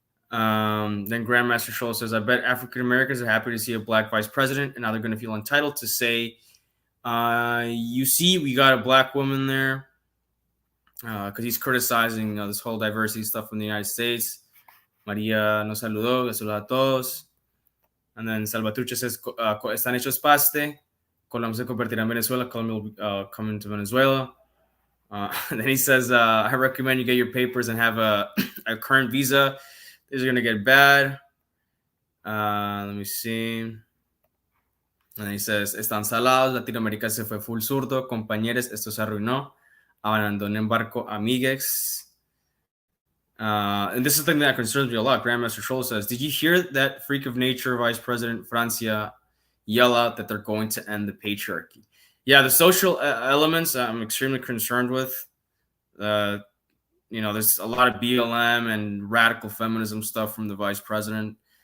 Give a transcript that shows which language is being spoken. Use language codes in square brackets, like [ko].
[en] Then Grandmaster Scholl says, I bet African Americans are happy to see a black vice president, and now they're going to feel entitled to say, you see, we got a black woman there. Because he's criticizing this whole diversity stuff from the United States. [es] María nos saludó, saluda a todos. [en] And then Salvatrucha says, [es] están hechos paste. Colombia se convertirá en Venezuela. [en] Colombia will come into Venezuela. And then he says, I recommend you get your papers and have a current visa. These are going to get bad. Let me see. And then he says, [es] están salados. Latinoamérica se fue full zurdo. Compañeros, esto se arruinó. Abandonen barco, amigues. [en] And this is the thing that concerns me a lot. Grandmaster Scholl says, did you hear that freak of nature Vice President Francia yell out that they're going to end the patriarchy? Yeah, the social elements I'm extremely concerned with. There's a lot of BLM and radical feminism stuff from the vice president.